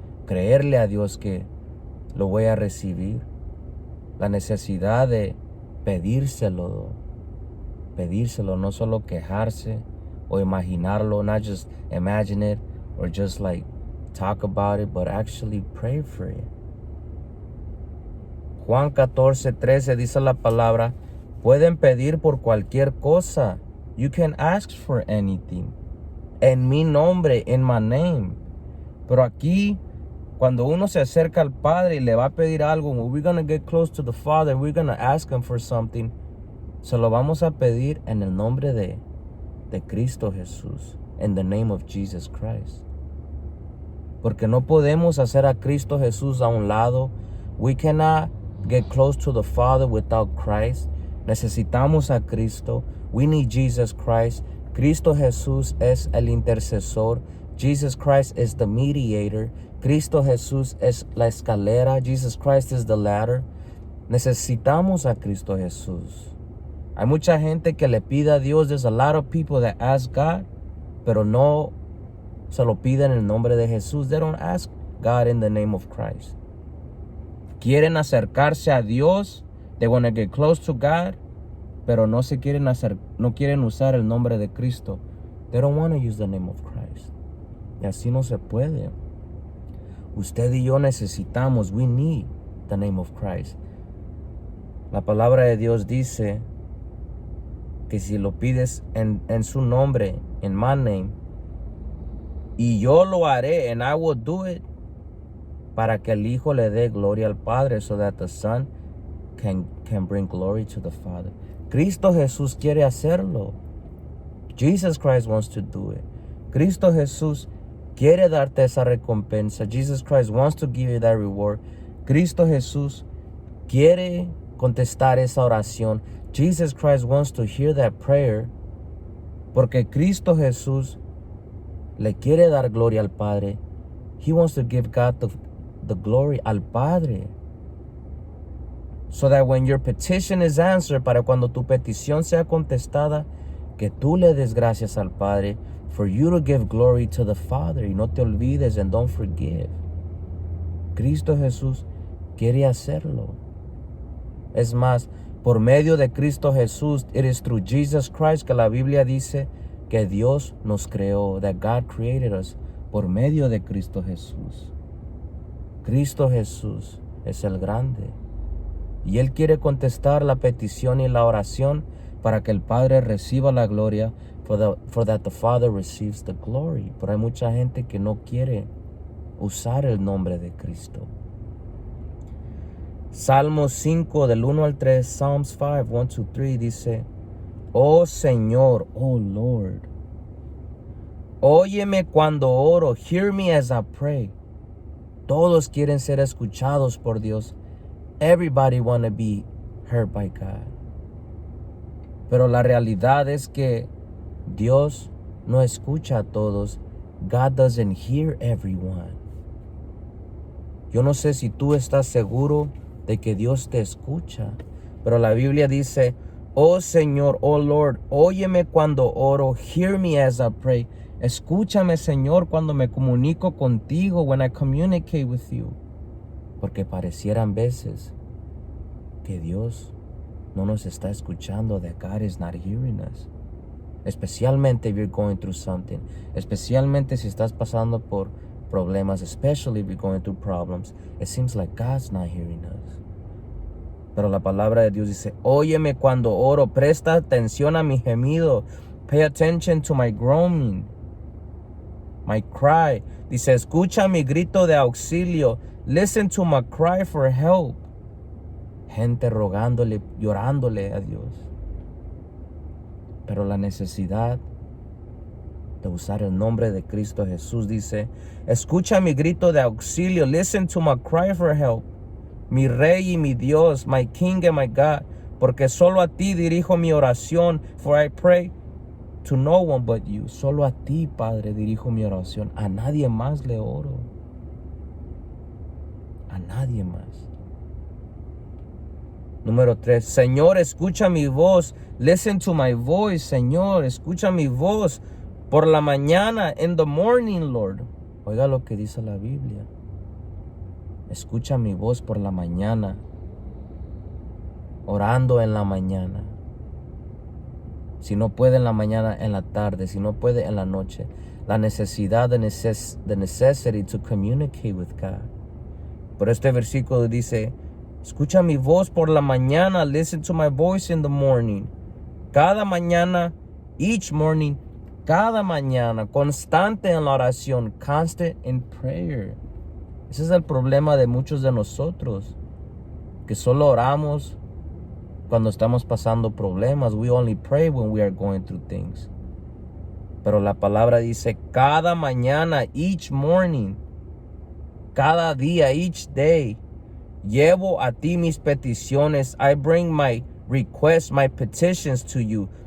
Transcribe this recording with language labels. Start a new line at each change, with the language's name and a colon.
Spanish: Creerle a Dios que lo voy a recibir. La necesidad de pedírselo. Pedírselo, no solo quejarse o imaginarlo,
English: not just imagine it or just like talk about it, but actually pray for it.
Spanish: Juan 14:13 dice la palabra, pueden pedir por cualquier cosa.
English: You can ask for anything.
Spanish: En mi nombre,
English: in my name.
Spanish: Pero aquí, Cuando uno se acerca al Padre y le va a pedir algo,
English: when we're going to get close to the Father, we're going to ask Him for something,
Spanish: se lo vamos a pedir en el nombre de Cristo Jesús,
English: in the name of Jesus Christ.
Spanish: Porque no podemos hacer a Cristo Jesús a un lado.
English: We cannot get close to the Father without Christ.
Spanish: Necesitamos a Cristo.
English: We need Jesus Christ.
Spanish: Cristo Jesús es el intercesor.
English: Jesus Christ is the mediator.
Spanish: Cristo Jesús es la escalera.
English: Jesus Christ is the ladder.
Spanish: Necesitamos a Cristo Jesús. Hay mucha gente que le pide a Dios.
English: There's a lot of people that ask God,
Spanish: pero no se lo piden en el nombre de Jesús.
English: They don't ask God in the name of Christ.
Spanish: Quieren acercarse a Dios.
English: They want to get close to God,
Spanish: pero no quieren usar el nombre de Cristo.
English: They don't want to use the name of Christ.
Spanish: Y así no se puede. Usted y yo necesitamos,
English: we need the name of Christ.
Spanish: La palabra de Dios dice que si lo pides en su nombre,
English: in my name,
Spanish: y yo lo haré,
English: and I will do it,
Spanish: para que el Hijo le dé gloria al Padre,
English: so that the Son can bring glory to the Father.
Spanish: Cristo Jesús quiere hacerlo.
English: Jesus Christ wants to do it.
Spanish: Cristo Jesús quiere darte esa recompensa.
English: Jesus Christ wants to give you that reward.
Spanish: Cristo Jesús quiere contestar esa oración.
English: Jesus Christ wants to hear that prayer,
Spanish: porque Cristo Jesús le quiere dar gloria al Padre.
English: He wants to give God the glory
Spanish: al Padre.
English: So that when your petition is answered,
Spanish: para cuando tu petición sea contestada, que tú le des gracias al Padre,
English: for you to give glory to the Father.
Spanish: Y no te olvides,
English: and don't forgive.
Spanish: Cristo Jesús quiere hacerlo. Es más, por medio de Cristo Jesús,
English: it is through Jesus Christ
Spanish: que la Biblia dice que Dios nos creó,
English: that God created us,
Spanish: por medio de Cristo Jesús. Cristo Jesús es el grande. Y Él quiere contestar la petición y la oración para que el Padre reciba la gloria,
English: for that the Father receives the glory.
Spanish: Pero hay mucha gente que no quiere usar el nombre de Cristo. Salmos 5 del 1 al 3,
English: Psalms 5, 1 to 3
Spanish: dice, oh Señor,
English: oh Lord,
Spanish: óyeme cuando oro,
English: hear me as I pray.
Spanish: Todos quieren ser escuchados por Dios.
English: Everybody want to be heard by God.
Spanish: Pero la realidad es que Dios no escucha a todos.
English: God doesn't hear everyone.
Spanish: Yo no sé si tú estás seguro de que Dios te escucha, pero la Biblia dice, oh Señor,
English: oh Lord,
Spanish: óyeme cuando oro,
English: hear me as I pray.
Spanish: Escúchame, Señor, cuando me comunico contigo,
English: when I communicate with you.
Spanish: Porque parecieran veces que Dios no nos está escuchando,
English: that God is not hearing us. Especialmente if you're going through something.
Spanish: Especialmente si estás pasando por problemas.
English: Especially if you're going through problems. It seems like God's not hearing us.
Spanish: Pero la palabra de Dios dice, óyeme cuando oro, presta atención a mi gemido.
English: Pay attention to my groaning, my cry.
Spanish: Dice, escucha mi grito de auxilio.
English: Listen to my cry for help.
Spanish: Gente rogándole, llorándole a Dios. Pero la necesidad de usar el nombre de Cristo Jesús dice, escucha mi grito de auxilio.
English: Listen to my cry for help.
Spanish: Mi Rey y mi Dios, my King and my God. Porque solo a ti dirijo mi oración.
English: For I pray to no one but you.
Spanish: Solo a ti, Padre, dirijo mi oración. A nadie más le oro. A nadie más. Número 3. Señor, escucha mi voz.
English: Listen to my voice,
Spanish: Señor. Escucha mi voz. Por la mañana,
English: in the morning, Lord.
Spanish: Oiga lo que dice la Biblia. Escucha mi voz por la mañana. Orando en la mañana. Si no puede en la mañana, en la tarde. Si no puede en la noche. La necesidad,
English: the necessity to communicate with God.
Spanish: Por este versículo dice, escucha mi voz por la mañana.
English: Listen to my voice in the morning.
Spanish: Cada mañana,
English: each morning,
Spanish: cada mañana, constante en la oración,
English: constant in prayer.
Spanish: Ese es el problema de muchos de nosotros, que solo oramos cuando estamos pasando problemas.
English: We only pray when we are going through things.
Spanish: Pero la palabra dice, cada mañana,
English: each morning,
Spanish: cada día,
English: each day,
Spanish: llevo a ti mis peticiones.
English: I bring my requests, my petitions to you.